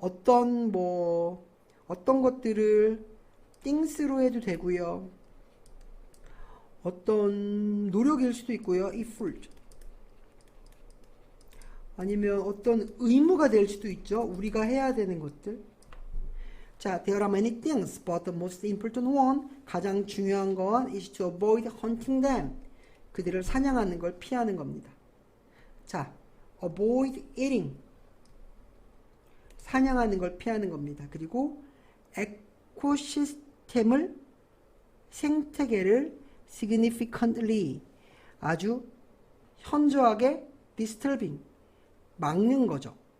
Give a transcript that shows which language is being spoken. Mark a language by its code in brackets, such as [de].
[ko] 어떤 것들을 things로 해도 되고요. 어떤 노력일 수도 있고요. [en] effort. [ko] 아니면 어떤 의무가 될 수도 있죠. 우리가 해야 되는 것들. [en] 자, there are many things, but the most important one, [ko] 가장 중요한 건 [en] is to avoid hunting them. [ko] 그들을 사냥하는 걸 피하는 겁니다. 자, [en] avoid eating. [ko] 사냥하는 걸 피하는 겁니다. 그리고 에코시스템을 생태계를 significantly 아주 현저하게 disturbing 막는 거죠.